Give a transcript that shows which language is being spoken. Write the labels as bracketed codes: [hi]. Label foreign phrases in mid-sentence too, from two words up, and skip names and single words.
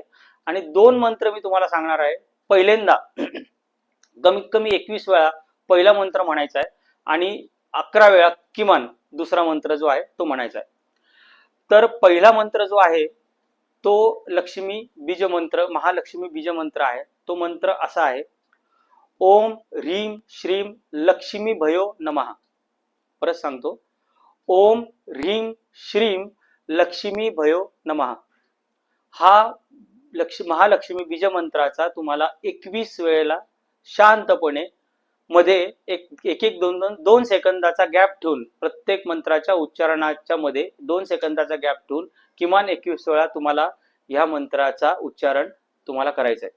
[mr] आणि 2 मंत्र मी तुम्हाला सांगणार आहे. पहिल्यांदा कमीत कमी 21 वेळा पहिला मंत्र म्हणायचा आहे आणि 11 वेळा किमान दुसरा मंत्र जो आहे तो म्हणायचा आहे. तर पहिला मंत्र जो आहे तो लक्ष्मी बीज मंत्र, महालक्ष्मी बीज मंत्र आहे. तो मंत्र असा आहे, [sa] ओम ह्रीम श्रीम लक्ष्मी भयो नमः. [mr] परत सांगतो, [sa] ओम ह्रीम श्रीम लक्ष्मी भयो नमः. [mr] हा महालक्ष्मी बीज मंत्राचा तुम्हाला 21 वेळेला शांतपणे मध्ये एक 2 सेकंदाचा गॅप ठेवून प्रत्येक मंत्राच्या उच्चारणाच्या मध्ये 2 सेकंदाचा गॅप ठेवून किमान 21 वेळा तुम्हाला ह्या मंत्राचा उच्चारण तुम्हाला करायचं आहे.